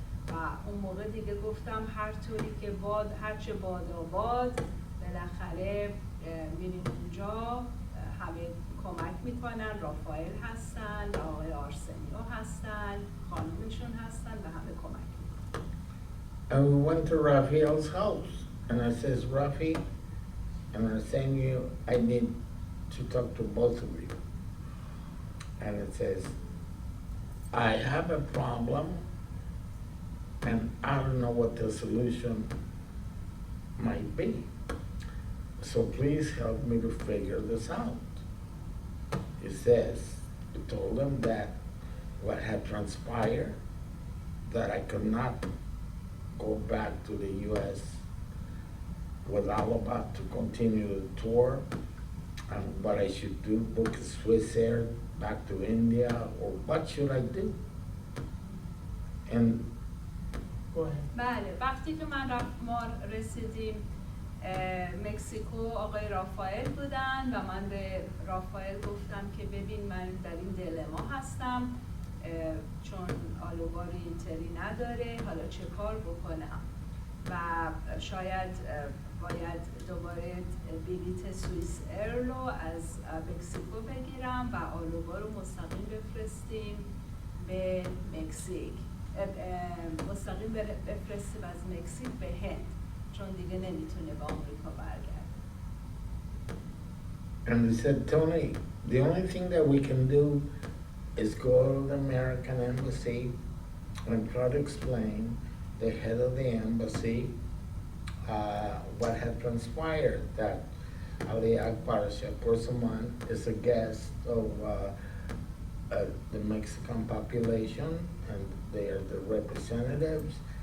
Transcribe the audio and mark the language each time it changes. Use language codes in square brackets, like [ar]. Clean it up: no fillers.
[fa] و اون موقع دیگه گفتم هر طوری که هرچه باد بالاخره میریم اونجا، همه کمک میکنن، رافائل هستن، آقای آرسنیو هستن، خانومشون هستن و همه کمک میکنن. [en] And we went to Rafael's house and I says, Rafi and Arsenio, I need to talk to both of you. And it says, I have a problem and I don't know what the solution might be. So please help me to figure this out. He says, he told them that what had transpired, that I could not go back to the U.S. with Alaba to continue the tour, and what I should do, book a Swiss Air back to India, or what should I do? And go ahead. [fa] بله، وقتی که ما رسیدیم مکزیکو، آقای رافائل بودن و من به رافائل گفتم که ببین من در این دلما هستم چون آلوبا اینتری نداره، حالا چه کار بکنم و شاید باید دوباره بلیت سوئیس ایر رو از مکزیکو بگیرم و آلوبا رو مستقیم بفرستیم به مکزیک، مستقیم بفرستیم از مکزیک به هند چون دیگه نمیتونه به آمریکا برگرده. [en] And they said, Tony, the only thing that we can do is go to the American embassy and try to explain the head of the embassy what had transpired, that Ali Akbar Shakursaman is a guest of the Mexican population and they are the representatives.